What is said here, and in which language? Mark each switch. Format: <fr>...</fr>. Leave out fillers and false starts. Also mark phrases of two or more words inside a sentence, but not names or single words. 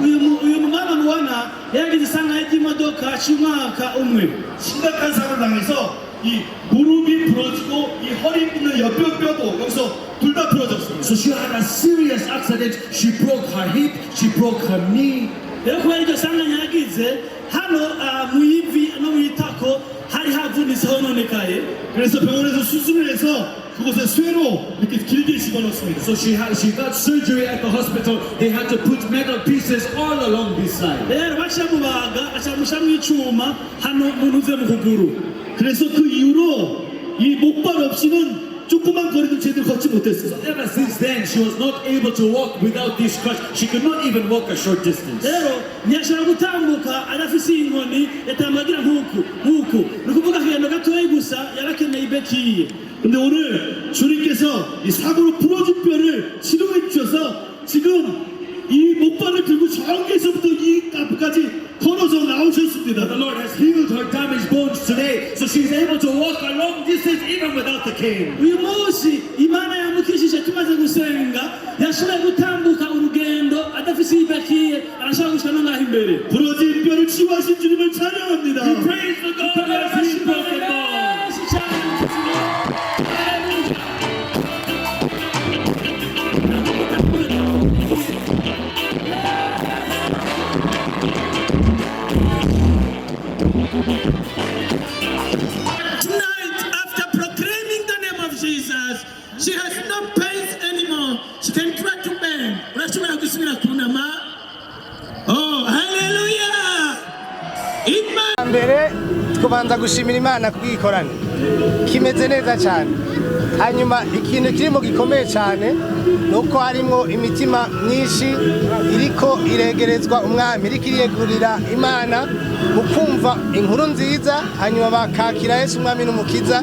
<rn>uyu mumama mubona yagize isanganya ry'imodoka cy'umwaka umwe.</rn> <ko>심각한 사고를 당해서 이 무릎이 부러지고 이 허리 있는 옆뼈도 여기서 둘 다 부러졌어요.</ko> <en>So she had a serious accident. She broke her hip, she broke her knee.</en> <rn>rero kubera iryo sanganya yagize hano mu ivi no mu itako hari havunitse hononekaye.</rn> <ko>그래서 병원에서 수술을 해서 그곳에 쇠로 이렇게 길게 집어넣습니다.</ko> <en>So she got surgery at the hospital. They had to put metal pieces all along this side.</en> <rn>rero bacamubaga acamushamwo icuma hano mu ntuze mu kuguru.</rn> <ko>그래서 그 이후로 이 목발 없이는 조그만 거리도 제대로 걷지 못했어요.</ko> <en>Ever since then, she was not able to walk without this crutch. She could not even walk a short distance.</en> <rn>rero ntiyashobora gutambuka adafise inkoni yatambagira nk'uku ni ukuvuga akagendo gatoya gusa yarakeneye ibekiye.</rn> <ko>근데 오늘 주님께서 이 사고로 부러진 뼈를 치료해 주셔서 지금 이 목발을 들고 저기서부터 이 앞까지 걸어서 나오셨습니다.</ko> <en>The Lord has healed her damaged bones today, so she's able to walk a long distance even without the cane.</en> <rn>uyu munsi imana yamukijije tumaze gusenga yashoboye gutambuka urugendo adafise ibekiye arashobora gushika no ngaho imbere.</rn> <ko>부러진 뼈를 치유하신 주님을 찬양합니다.</ko> <en>We praise the God who has healed broken bones. Tonight, after proclaiming the name of Jesus, she has no pains anymore. She can try to bend.</en> <rn>Unashobora gusubira kunama.</rn> <en>Oh, hallelujah!</en> <rn>mbere tukubanza gushimira Imana kubwikorane kimeze neza cyane. Hanyuma ikintu kirimo gikomeye cyane nuko harimo imitima myinshi iriko iregerezwa umwami, iriko iriyegurira Imana mu kumva inkuru nziza, hanyuma bakakira Yesu umwami n'umukiza.</rn>